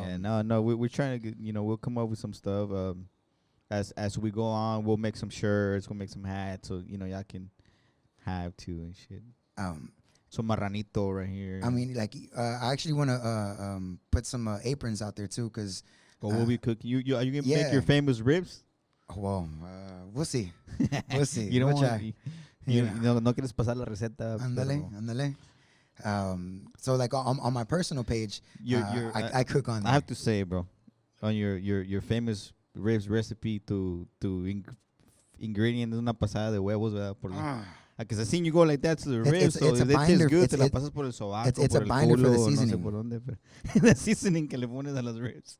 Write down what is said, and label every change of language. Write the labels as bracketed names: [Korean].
[English] Yeah, no, we're trying to get, you know, we'll come up with some stuff. As we go on, we'll make some shirts, we'll make some hats, so you know y'all can have too and shit. Some marranito right here. I mean, like, I actually want to put some aprons out there too, cause. Well, we'll be cooking. Are you gonna make your famous ribs? Well, we'll see. We'll see. You don't want. [Spanish] No quieres pasar la receta. Ándale. [English] So like on my personal page, I cook on there. I have to say, bro, on your famous ribs recipe to ingredients [Spanish] una pasada de huevos, ¿verdad? [English] Because I seen you go like that to the ribs, so if it tastes good, [Spanish] te la pasas por el sobaco, [English] it's a binder for the seasoning. [Spanish] No sé por dónde, pero [English] the seasoning [Spanish] que le pones a los ribs.